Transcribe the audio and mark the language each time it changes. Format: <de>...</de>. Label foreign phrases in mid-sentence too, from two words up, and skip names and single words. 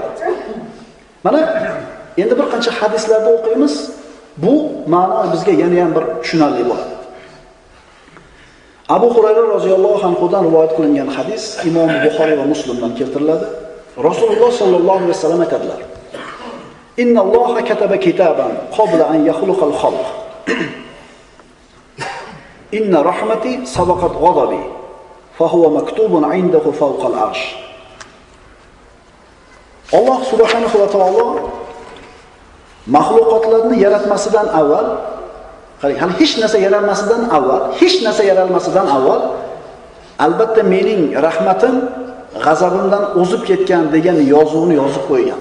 <uz>Mana endi bir qancha hadislarda o'qiymiz, bu ma'no bizga yana ham bir tushunarli bo'ladi. Abu Hurayra roziyallohu anhudan rivoyat qilingan hadis Imom Buxoriy va Muslimdan keltiriladi. Rasululloh</uz> <ar>صلى الله عليه وسلم</ar> <uz>aytadilar:</uz> <ar>"إن الله كتب كتابا قبل أن يخلق الخلق. إن رحمتي سبقت غضبي فهو مكتوب عنده فوق العرش."</ar> <uz>Alloh subhanahu va taolo mahluqotlarni yaratmasidan avval, hali hech narsa yaralmasidan avval albatta mening rahmatim g'azabimdan o'zib ketgan degan yozuvni yozib qo'ygan.</uz>